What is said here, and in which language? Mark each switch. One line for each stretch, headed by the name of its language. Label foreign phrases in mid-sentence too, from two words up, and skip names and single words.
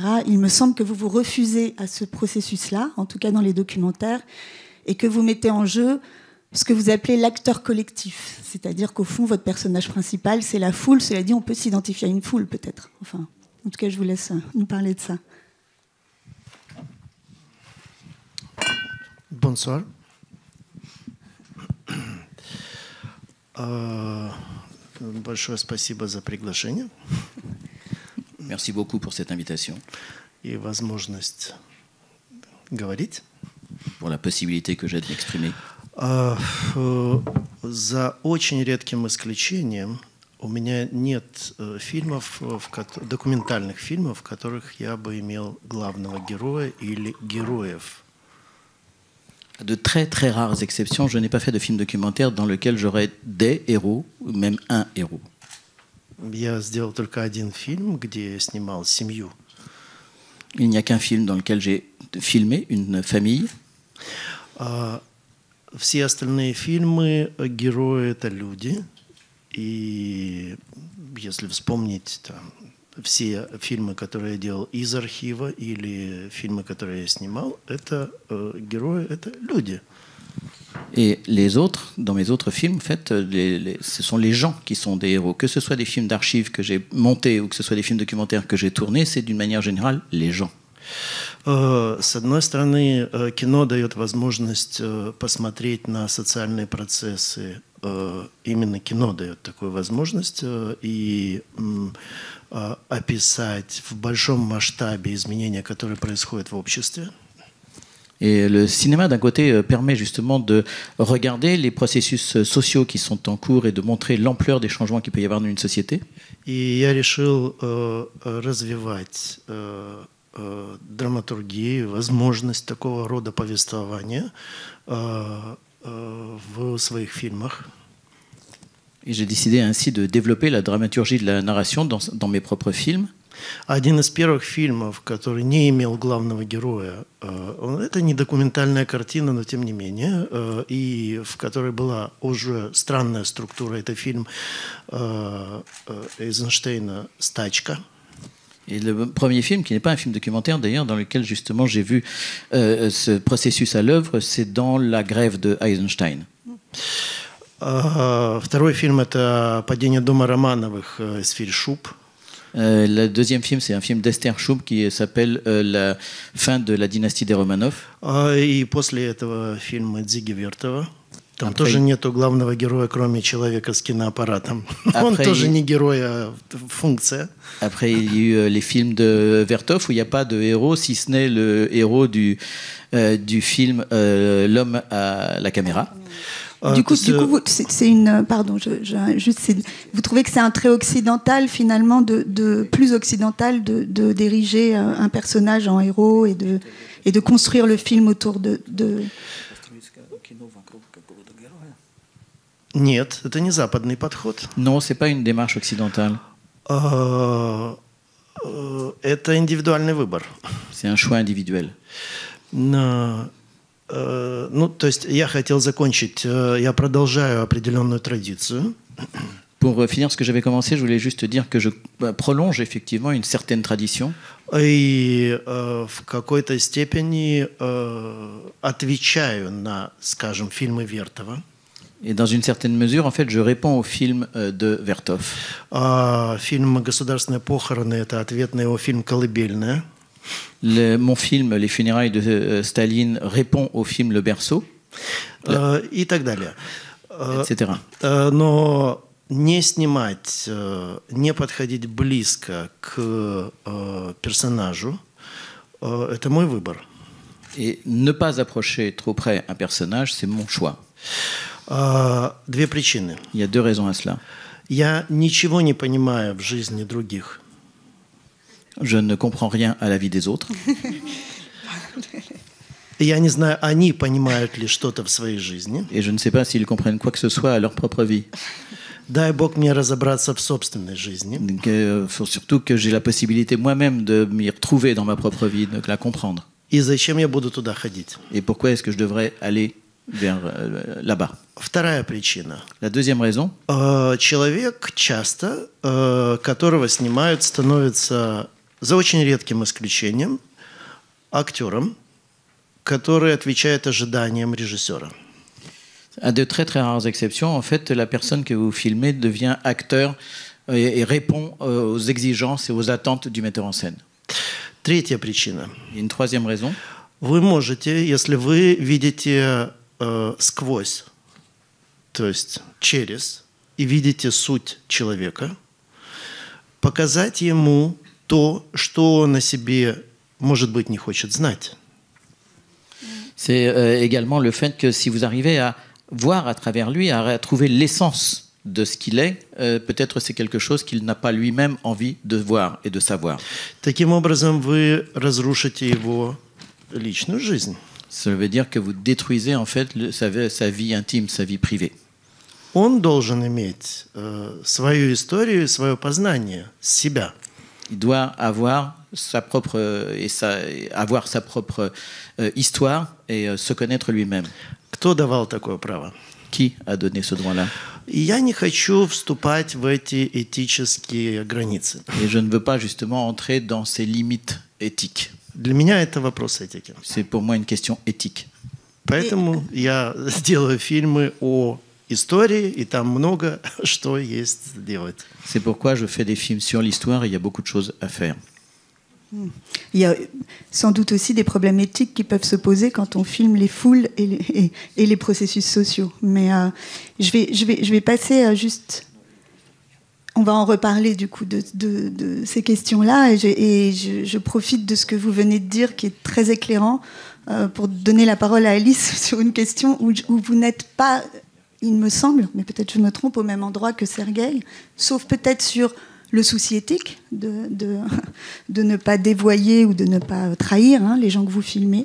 French: Il me semble que vous vous refusez à ce processus-là, en tout cas dans les documentaires, et que vous mettez en jeu ce que vous appelez l'acteur collectif. C'est-à-dire qu'au fond, votre personnage principal, c'est la foule. Cela dit, on peut s'identifier à une foule, peut-être. Enfin, en tout cas, je vous laisse nous parler de ça. Bonsoir.
Russian: Большое спасибо за приглашение.
French: Merci beaucoup pour cette invitation.
Russian: И возможность говорить.
French: Pour la possibilité que j'ai de m'exprimer.
Russian: За очень редким исключением у меня нет фильмов, документальных фильмов, в которых я бы имел главного героя или героев.
French: À de très très rares exceptions, je n'ai pas fait de film documentaire dans lequel j'aurais des héros, ou même un héros.
Russian: Я сделал только один фильм, где я снимал семью.
French: Il n'y a qu'un film dans lequel j'ai filmé une famille.
Russian: Все остальные фильмы, герои — это люди. И если вспомнить там, все фильмы, которые я делал из архива, или фильмы, которые я снимал, это герои, это люди.
French: Et les autres, dans mes autres films, en fait, ce sont les gens qui sont des héros. Que ce soit des films d'archives que j'ai montés ou que ce soit des films documentaires que j'ai tournés, c'est d'une manière générale les gens.
Russian: С одной стороны, кино дает возможность посмотреть на социальные процессы. Именно кино дает такую возможность и описать в большом масштабе изменения, которые происходят в обществе.
French: Et le cinéma, d'un côté, permet justement de regarder les processus sociaux qui sont en cours et de montrer l'ampleur des changements qu'il peut y avoir dans une société.
Russian: И я решил развивать драматургию, возможность такого рода повествования в своих фильмах.
French: Et j'ai décidé ainsi de développer la dramaturgie de la narration dans mes propres films.
Russian: Один из первых фильмов, который не имел главного героя, это не документальная картина, но тем не менее, и в которой была уже странная структура. Это фильм Эйзенштейна «Стачка».
French: Et le premier film, qui n'est pas un film documentaire d'ailleurs, dans lequel justement j'ai vu ce processus à l'œuvre, c'est dans La grève de Eisenstein.
Russian: Второй фильм – это «Падение дома Романовых» Эсфирь Шуб.
French: Le deuxième film, c'est un film d'Esther Schub qui s'appelle La fin de la dynastie des Romanov.
Russian: И после этого фильма Дзиги Вертова. Там тоже нету главного героя, кроме человека с киноаппаратом. Он тоже не герой, а функция.
French: Après, il y a eu les films de Vertov où il n'y a pas de héros, si ce n'est le héros du film L'homme à la caméra. Du coup, c'est une. Pardon, vous trouvez que c'est un trait occidental, finalement, plus occidental, de diriger un personnage en héros et de construire le film autour de...
Russian: Нет, это не западный подход.
French: Non, c'est pas une démarche occidentale.
Russian: Это индивидуальный выбор.
French: C'est un choix individuel.
Russian: То есть я хотел закончить, я продолжаю определенную традицию.
French: Pour finir ce que j'avais commencé, je voulais juste dire que je prolonge effectivement une certaine tradition.
Russian: И в какой-то степени отвечаю на, скажем, фильмы Вертова.
French: Et dans une certaine mesure, en fait, je réponds au film de Vertov.
Russian: Фильм «Государственные похороны» – это ответ на его фильм «Колыбельная».
French: Mon film Les funérailles de Staline répond au film Le Berceau.
Russian: И так далее.
French: Etc.
Russian: Но не снимать, не подходить близко к персонажу – это мой выбор.
French: Et ne pas approcher trop près un personnage, c'est mon choix.
Russian: Две причины.
French: Il y a deux raisons à cela.
Russian: Я ничего не понимаю в жизни других.
French: Je ne comprends rien à la vie des autres.
Russian: Я не знаю, они понимают ли что-то в своей жизни.
French: Et je ne sais pas s'ils comprennent quoi que ce soit à leur propre vie.
Russian: Дай Бог мне разобраться в собственной жизни.
French: Donc, faut surtout que j'ai la possibilité moi-même de m'y retrouver dans ma propre vie, de la comprendre.
Russian: И зачем я буду туда ходить?
French: Et pourquoi est-ce que je devrais aller vers là-bas?
Russian: Вторая причина.
French: La deuxième raison.
Russian: Человек часто, которого снимают, становится, за очень редким исключением, актером, который отвечает ожиданиям режиссера.
French: À de très très rares exceptions, en fait, la personne que vous filmez devient acteur et répond aux exigences et aux attentes du metteur en scène.
Russian: Третья причина.
French: Et une troisième raison.
Russian: Вы можете, если вы видите сквозь, то есть через, и видите суть человека, показать ему то, что он о себе, может быть, не хочет знать.
French: C'est également le fait que si vous arrivez à voir à travers lui, à trouver l'essence de ce qu'il est, peut-être c'est quelque chose qu'il n'a pas lui-même envie de voir et de savoir.
Russian: Таким образом, вы разрушите его личную жизнь.
French: Ça veut dire que vous détruisez en fait sa vie intime, sa vie privée.
Russian: Он должен иметь свою историю, свое познание, себя.
French: Il doit avoir sa propre histoire et se connaître lui-même.
Russian: Кто давал такое право?
French: Qui a donné ce droit-là?
Russian: И я не хочу вступать в эти этические границы.
French: Et je ne veux pas justement entrer dans ces limites éthiques.
Russian: Для меня это вопрос этики.
French: C'est pour moi une question éthique.
Russian: Поэтому я делаю фильмы о истории, и там много что есть делать.
French: C'est pourquoi je fais des films sur l'histoire et il y a beaucoup de choses à faire. Il y a sans doute aussi des problèmes éthiques qui peuvent se poser quand on filme les foules et les processus sociaux. Mais je vais passer juste... On va en reparler du coup de ces questions-là et je profite de ce que vous venez de dire qui est très éclairant pour donner la parole à Alice sur une question où vous n'êtes pas, il me semble, mais peut-être je me trompe, au même endroit que Sergueï, sauf peut-être sur le souci éthique de ne pas dévoyer ou de ne pas trahir les gens que vous filmez.